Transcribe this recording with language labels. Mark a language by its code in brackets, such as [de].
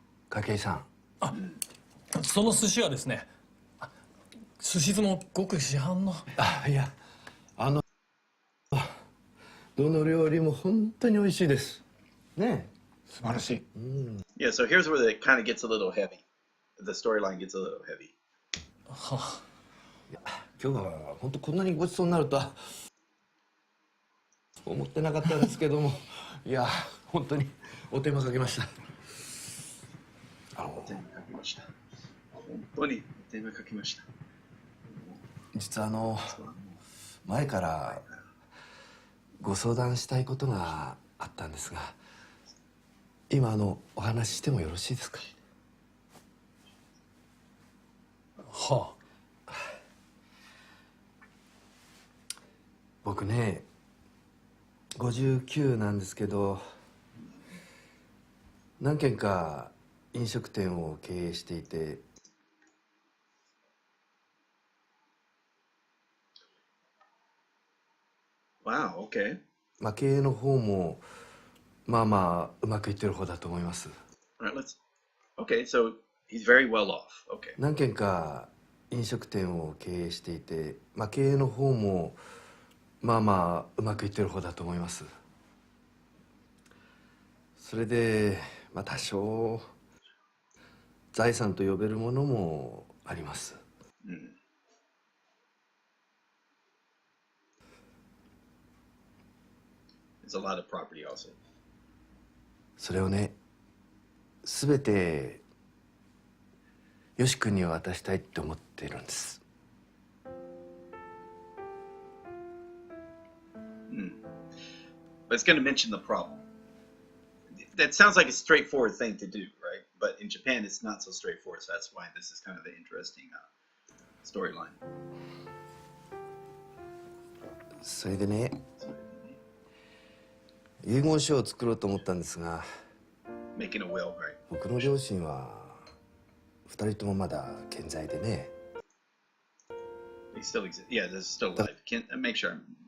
[ja] 筧さん、その寿司はですね、寿司酢もごく市販の。いや、どの料理も本当に美味しいですね。素晴らしい。 [en] Yeah, so here's where it kind of gets a little heavy. The storyline gets a little heavy. は [ja] 今日は本当こんなにごちそうになるとは思ってなかったんですけども、いや本当にお手間かけました。手間かけました。本当に手間かけました。実は前からご相談したいことがあったんですが、今お話ししてもよろしいですか？は僕ね59なんですけど、何軒か飲食店を経営していて、 [en] Wow, okay. [ja] 経営の方もまあまあうまくいってる方だと思います。 [en] All right, Okay, so he's very well off. Okay. [ja] 何軒か飲食店を経営していて、経営の方もまあまあうまくいってる方だと思います。それで多少財産と呼べるものもあります。 [en] There's a lot of property also. [ja] それをね、全てよし君に渡したいって思っているんです。 [en] But it's going to mention the problem. That sounds like a straightforward thing to do, right? But in Japan, it's not so straightforward. So that's why this is kind of an interesting storyline. [ja] それでね、遺言書を作ろうと思ったんですが、 [en] Making a will, right? [ja] 僕の両親は2人ともまだ健在でね。 [en] They still exist. Yeah, they're still alive. Make sure that.